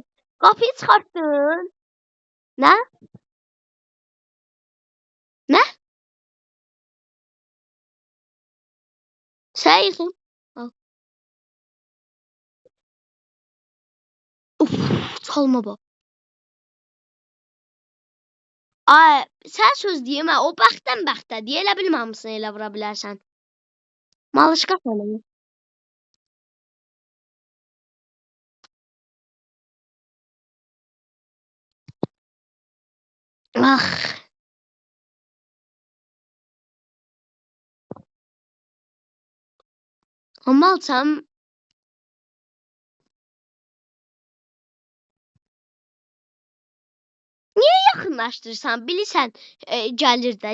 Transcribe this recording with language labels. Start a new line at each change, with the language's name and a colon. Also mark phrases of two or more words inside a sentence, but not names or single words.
Turkish: Kapıyı çıkarttın. Ne? Ne? Sen yıkın. Al. Uf, çalma bak.
Azerbaijani: Ay, sen söz diyemə. O bəxtdən bəxtədir. Elə bilməmsən elə vura bilərsən. Malışqa sənə. Ah. Amma sən yaxınlaşdırsan, bilirsən, gəlir də.